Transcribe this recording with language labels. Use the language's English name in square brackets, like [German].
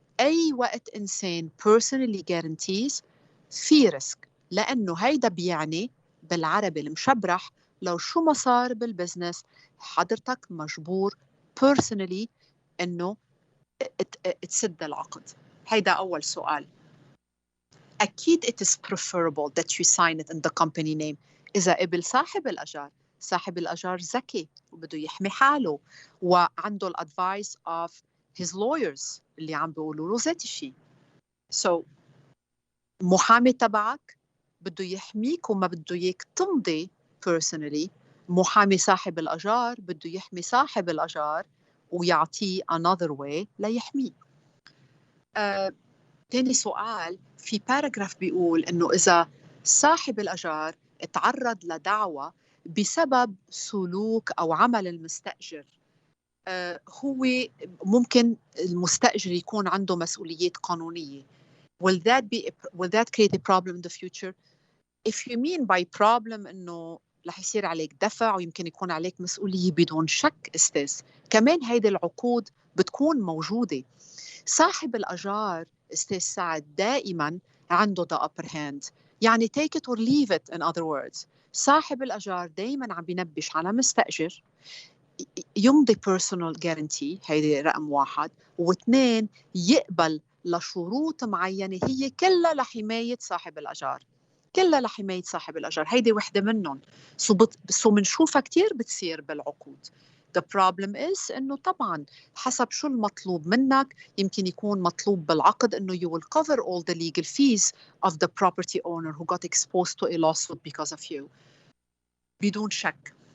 [Arabic] أي وقت إنسان personally guarantees في risk، لأنه هيدا بيعني بالعربي المشبرح لو شو ما صار بالبزنس حضرتك مجبور personally إنه تسد العقد. هيدا أول سؤال. أكيد it is preferable that you sign it in the company name إذا قبل صاحب الأجار. صاحب الأجار ذكي وبده يحمي حاله وعنده الادفايس of his lawyers اللي عم بيقولوا له ذات الشيء. So محامي تبعك بده يحميك وما بده إياك تمضي personally. محامي صاحب الأجار بده يحمي صاحب الأجار ويعطيه another way ليحميه. تاني سؤال، في باراجراف بيقول إنه إذا صاحب الأجار اتعرض لدعوة بسبب سلوك أو عمل المستأجر، هو ممكن المستأجر يكون عنده مسؤوليات قانونية. [English] Will that create a problem in the future? [Arabic] If you mean by problem إنه رح يصير عليك دفع ويمكن يكون عليك مسؤولية، بدون شك أستاذ كمان هيدي العقود بتكون موجودة. صاحب الأجار أستاذ سعد دائما عنده the upper hand، يعني take it or leave it. in other words صاحب الأجار دائما عم بينبش على مستأجر يمضي personal guarantee، هيدي رقم واحد، واثنين يقبل لشروط معينة هي كلها لحماية صاحب الأجار، كلها لحماية صاحب الأجار. هيدي وحدة منهم. سو منشوفها كتير بتصير بالعقود. [English] The problem is إنه طبعاً حسب شو المطلوب منك، يمكن يكون مطلوب بالعقد إنه you will cover all the legal fees of the property owner who got exposed to a lawsuit because of you. بدون شك.